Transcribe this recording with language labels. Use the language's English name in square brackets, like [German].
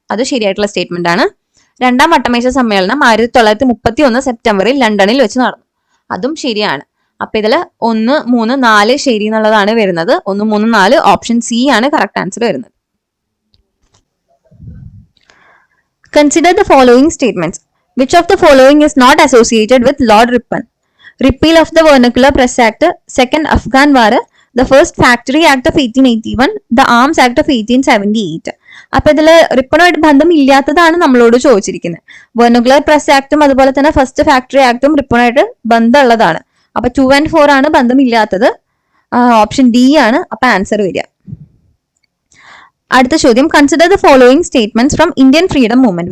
[Malayalam] അത് ശരിയായിട്ടുള്ള സ്റ്റേറ്റ്മെന്റ് ആണ്. രണ്ടാം വട്ടമേശ സമ്മേളനം 1931 സെപ്റ്റംബറിൽ ലണ്ടനിൽ വെച്ച് നടന്നു. അതും ശരിയാണ്. അപ്പൊ ഇതില് 1, 3, 4 ശരി എന്നുള്ളതാണ് വരുന്നത്. 1, 3, 4 ഓപ്ഷൻ സി ആണ് കറക്റ്റ് ആൻസർ വരുന്നത്. [English] Consider the following statements. Which of the following is not associated with Lord Ripon? Repeal of the Vernacular Press Act, Second Afghan War, the First Factory Act of 1881, the Arms Act of 1878. [Malayalam] അപ്പൊ ഇതില് റിപ്പണുമായിട്ട് ബന്ധം ഇല്ലാത്തതാണ് നമ്മളോട് ചോദിച്ചിരിക്കുന്നത്. Vernacular press ആക്ടും അതുപോലെ തന്നെ first factory ആക്ടും റിപ്പണുമായിട്ട് ബന്ധമുള്ളതാണ്. അപ്പൊ 2 and 4 ആണ് ബന്ധമില്ലാത്തത്. ഓപ്ഷൻ ഡി ആണ് അപ്പൊ ആൻസർ വരിക. അടുത്ത ചോദ്യം, [English] Consider the following statements from Indian freedom movement.